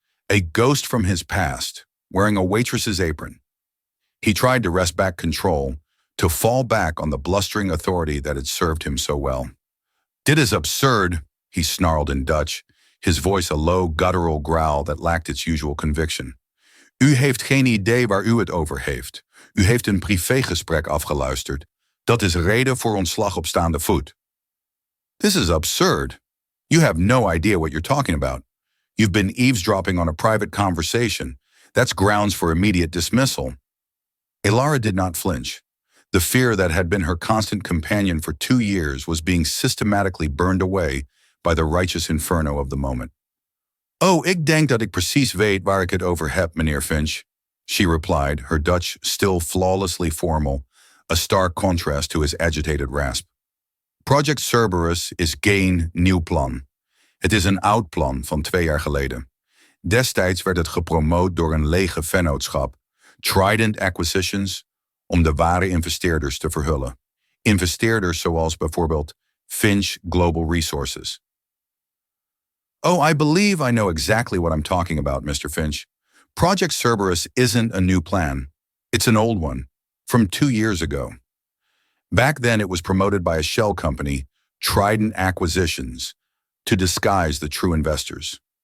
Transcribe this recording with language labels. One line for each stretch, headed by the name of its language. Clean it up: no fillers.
English: A ghost from his past, wearing a waitress's apron. He tried to wrest back control, to fall back on the blustering authority that had served him so well.
Dutch: Dit is absurd,
English: he snarled in Dutch, his voice a low, guttural growl that lacked its usual conviction.
Dutch: U heeft geen idee waar u het over heeft. U heeft een privégesprek afgeluisterd. Dat is reden voor ontslag op staande voet.
English: This is absurd. You have no idea what you're talking about. You've been eavesdropping on a private conversation. That's grounds for immediate dismissal. Ilara did not flinch. The fear that had been her constant companion for 2 years was being systematically burned away by the righteous inferno of the moment.
Dutch: Oh, ik denk dat ik precies weet waar ik het over heb, meneer Finch,
English: she replied, her Dutch still flawlessly formal, a stark contrast to his agitated rasp.
Dutch: Project Cerberus is geen nieuw plan. Het is een oud plan van 2 jaar geleden. Destijds werd het gepromoot door een lege vennootschap, Trident Acquisitions, om de ware investeerders te verhullen. Investeerders zoals bijvoorbeeld Finch Global Resources.
English: Oh, I believe I know exactly what I'm talking about, Mr. Finch. Project Cerberus isn't a new plan. It's an old one, from 2 years ago. Back then it was promoted by a shell company, Trident Acquisitions, to disguise the true investors.